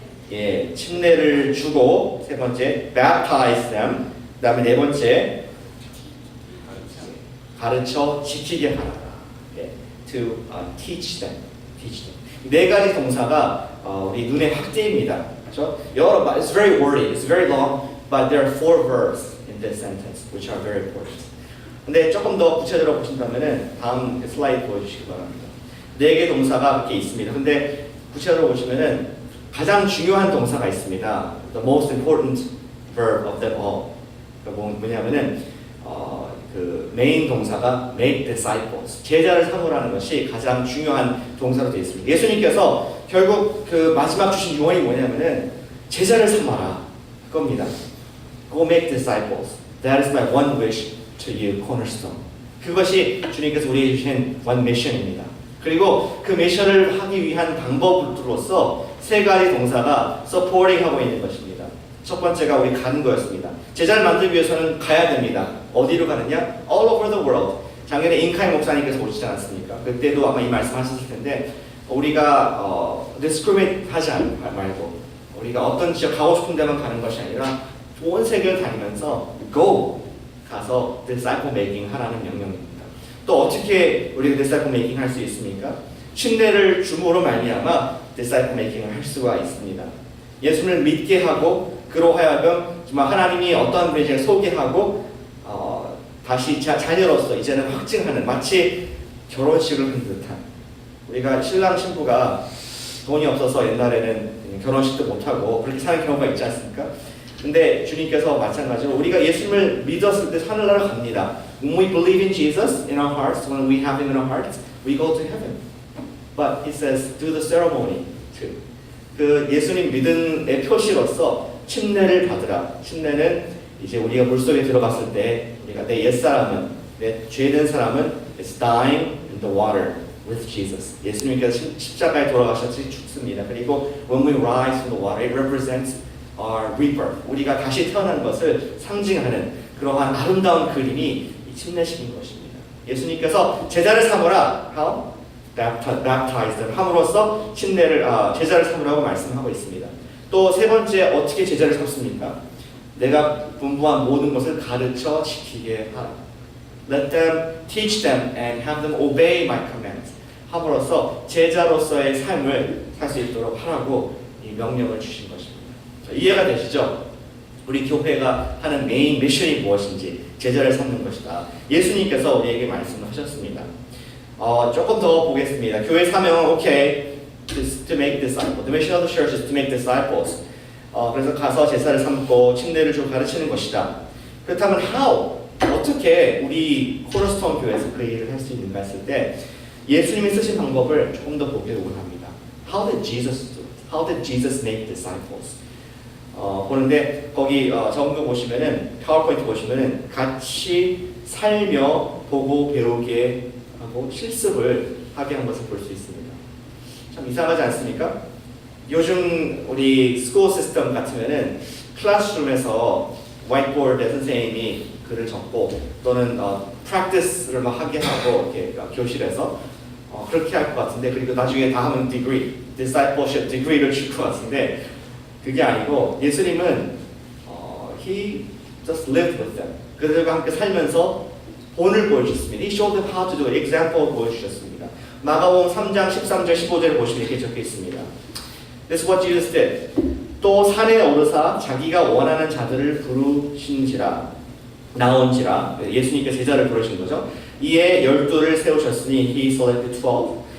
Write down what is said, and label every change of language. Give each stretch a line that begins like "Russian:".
Korean: 예, 침례를 주고 세 번째
English: baptize them.
Korean: 그다음에 네 번째 가르쳐 지키게 하라.
English: 예, to teach them.
Korean: 네 가지 동사가 우리 눈에 확 띄입니다. 그렇죠?
English: 여러 it's very wordy, it's very long, but there are four verbs in this sentence which are very important.
Korean: 근데 조금 더 구체적으로 보신다면은 다음 슬라이드 보여주시기 바랍니다. 네 개 동사가 이렇게 있습니다. 근데 구체적으로 보시면은 가장 중요한 동사가 있습니다.
English: The most important verb of them all.
Korean: 뭐냐면은 그 메인 동사가 make disciples. 제자를 삼으라는 것이 가장 중요한 동사로 되어 있습니다. 예수님께서 결국 그 마지막 주신 유언이 뭐냐면은 제자를 삼아라. 그겁니다.
English: Go make disciples. That is my one wish to you, cornerstone.
Korean: 그것이 주님께서 우리에게 주신 one mission입니다. 그리고 그 미션을 하기 위한 방법으로서 세 가지 동사가 supporting 하고 있는 것입니다. 첫 번째가 우리 가는 거였습니다. 제자를 만들기 위해서는 가야 됩니다. 어디로 가느냐?
English: All over the world.
Korean: 작년에 인카이 목사님께서 오시지 않았습니까? 그때도 아마 이 말씀 하셨을 텐데 우리가 discriminate 하지 말고 우리가 어떤 지역 가고 싶은 데만 가는 것이 아니라 온 세계를 다니면서 go 가서 disciple making 하라는 명령입니다. 또 어떻게 우리가 disciple making 할 수 있습니까? 침례를 줌으로 말미암아 disciple making을 할 수가 있습니다. 예수를 믿게 하고 그로 하여금 정말 하나님이 어떠한 분인지 소개하고 다시 자녀로서 이제는 확증하는 마치 결혼식을 한 듯한 우리가 신랑 신부가 돈이 없어서 옛날에는 결혼식도 못하고 그렇게 사는 경우가 있지 않습니까? 근데 주님께서 마찬가지로 우리가 예수님을 믿었을 때 하늘나라 갑니다.
English: When we believe in Jesus in our hearts, when we have Him in our hearts, we go to heaven. But He says, do the ceremony too.
Korean: 그 예수님 믿음의 표시로서 침례를 받으라. 침례는 이제 우리가 물속에 들어갔을 때 우리가 내 옛사람은, 내 죄된 사람은
English: is dying in the water with Jesus.
Korean: 예수님께서 십자가에 돌아가셨지 죽습니다. 그리고
English: when we rise from the water, it represents our rebirth.
Korean: 우리가 다시 태어난 것을 상징하는 그러한 아름다운 그림이 이 침례식인 것입니다. 예수님께서 제자를 삼으라.
English: How? Baptize them.
Korean: 함으로써 제자를 삼으라고 말씀하고 있습니다. 또 세 번째 어떻게 제자를 삼습니까? 내가 분부한 모든 것을 가르쳐 지키게 하라.
English: Let them teach them and have them obey my commands.
Korean: 함으로써 제자로서의 삶을 살 수 있도록 하라고 이 명령을 주신 것입니다. 이해가 되시죠? 우리 교회가 하는 메인 미션이 무엇인지 제자를 삼는 것이다. 예수님께서 우리에게 말씀하셨습니다. 조금 더 보겠습니다. 교회 사명은 오케이,
English: to make disciples. The mission of the church is to make disciples.
Korean: 그래서 가서 제사를 삼고 침례를 좀 가르치는 것이다. 그렇다면 how? 어떻게 우리 코너스톤 교회에서 그 일을 할 수 있는가 했을 때 예수님이 쓰신 방법을 조금 더 보기를 원합니다.
English: How did Jesus do it? How did Jesus make disciples?
Korean: 보는데 거기 적은 보시면은 파워포인트 보시면은 같이 살며 보고 배우게 하고 실습을 하게 한 것을 볼 수 있습니다. 참 이상하지 않습니까? 요즘 우리 스쿨 시스템 같으면은 클래스룸에서 화이트보드에 선생님이 글을 적고 또는 프랙티스를 막 하게 하고 이렇게 교실에서 그렇게 할 것 같은데 그리고 나중에 다 하면 디그리, discipleship 디그리를 줄 것 같은데 그게 아니고 예수님은
English: He just lived with them.
Korean: 그들과 함께 살면서 본을 보여주셨습니다.
English: He showed them how to do it.
Korean: example 보여주셨습니다. 마가복음 3장 13절 15절을 보시면 이렇게 적혀 있습니다.
English: This is what Jesus did.
Korean: 또 산에 오르사 자기가 원하는 자들을 부르신지라 나온지라 예수님께 제자를 부르신 거죠. 이에 12를 세우셨으니
English: He selected 12.